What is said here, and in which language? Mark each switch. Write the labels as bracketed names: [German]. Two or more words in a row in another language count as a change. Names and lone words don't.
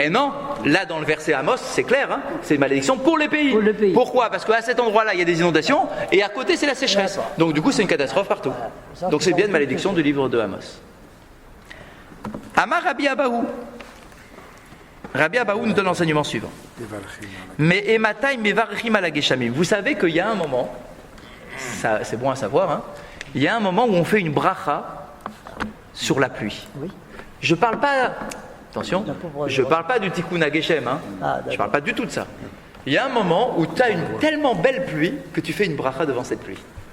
[French] Et non, là dans le verset Amos, c'est clair, hein, c'est une malédiction pour les pays. Pour le pays. Pourquoi? Parce qu'à cet endroit-là, il y a des inondations et à côté, c'est la sécheresse. D'accord. Donc du coup, c'est une catastrophe partout. Ça, Donc c'est c'est bien une pas malédiction du livre de Amos. Amar Rabbi Abahu. Rabbi Abahu nous donne l'enseignement suivant. [Hebrew] Mais Ematai mevarchim ala geshamim. [French] Vous savez qu'il y a un moment, ça, c'est bon à savoir, hein, il y a un moment où on fait une bracha sur la pluie. Oui. Je parle pas, attention, je parle pas du [Hebrew] tikkun hageshem, [French] hein. Ah, Je parle pas du tout de ça. Il y a un moment où tu as une tellement belle pluie que tu fais une bracha devant cette pluie.